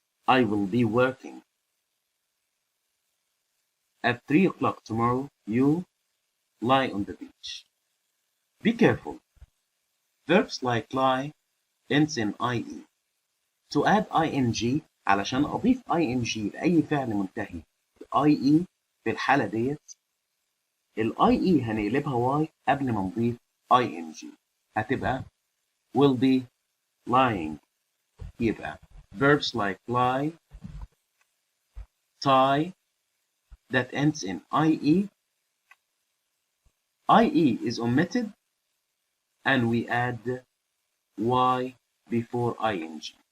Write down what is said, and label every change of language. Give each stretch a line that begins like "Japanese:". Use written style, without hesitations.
English: I will be working. At 3 o'clock tomorrow, you lie on the beach. Be careful. Verbs like lie ends in ie. To add ing
Arabic: علشان أضيف ing لأي فعل منتهي ie في الحالة ديت ie هنقلبها y قبل ما نضيف ing هتبقى
English: will be lying. يبقى verbs like lie, tie that ends in ie is omitted and we add y before ing.